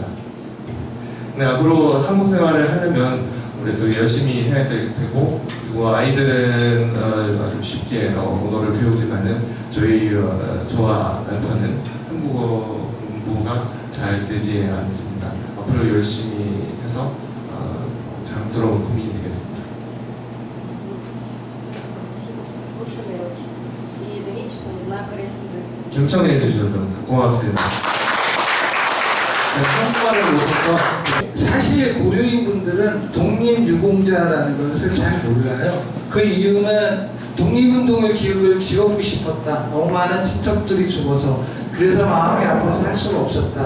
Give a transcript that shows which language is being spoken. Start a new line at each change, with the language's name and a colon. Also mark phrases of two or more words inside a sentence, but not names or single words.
Korean: 네, 앞으로 한국 생활을 하려면 우리도 열심히 해야 될 테고, 그리고 아이들은 좀 쉽게 언어를 배우지만은 저와 남편은 한국어 공부가 잘 되지 않습니다. 앞으로 열심히 해서 자랑스러운 국민이 되겠습니다.
Russian: Слушали очень. И извините, что не знаю корейский язык.
Korean: 경청해 주셔서 고맙습니다. 한국말을 못해서 사실 고려인 분들은 독립유공자라는 것을 잘 몰라요. 그 이유는 독립운동의 기억을 지우고 싶었다. 너무 많은 친척들이 죽어서 그래서 마음이 아파서 할 수가 없었다.